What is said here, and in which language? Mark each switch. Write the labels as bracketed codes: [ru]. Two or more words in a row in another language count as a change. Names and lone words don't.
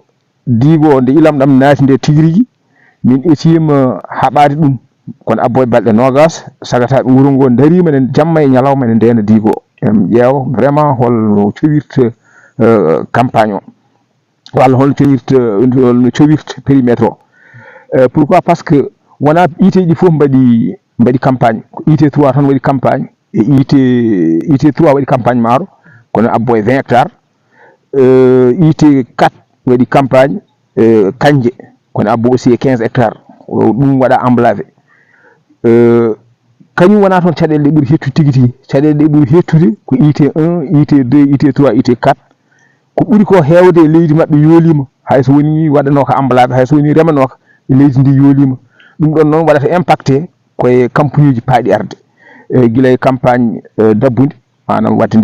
[ff] digue o nde ilam ɗam naati nde tiguirigui min etima haɓade ɗum kono abbo e balɗe nogas sagata ɗum wuuro ngo darima ne jamma e ñalawma ene ndena digue o en ƴeewa [fr] vraiment holno [ff] cowirta campagne o walla holno cowirta périmètre o [fr] pourquoi parce que [ff] wona iteji fof mbaɗi campagne ko IT3 tan waɗi campagne e IT3 waɗi campagne maaro kono abbo e 20 hectares IT4 waɗi campagne kanje kono abbo aussi e 15 hectares ɗum waɗa emblavé kañum wona toon caɗele ɗe ɓuuri hettude tigui tigui caɗele ɗe ɓuuri hettude ko IT1 IT2 IT3 IT4 ko ɓuuri ko hewde e leydi mabɓe yoolima hayso woni waɗanoka emblavé hayso woni remanoka leydi ndi yoolima ɗum ɗon noon waɗata impacté koye campagne uji paaɗi arde guila e campagne dabbude manam wadde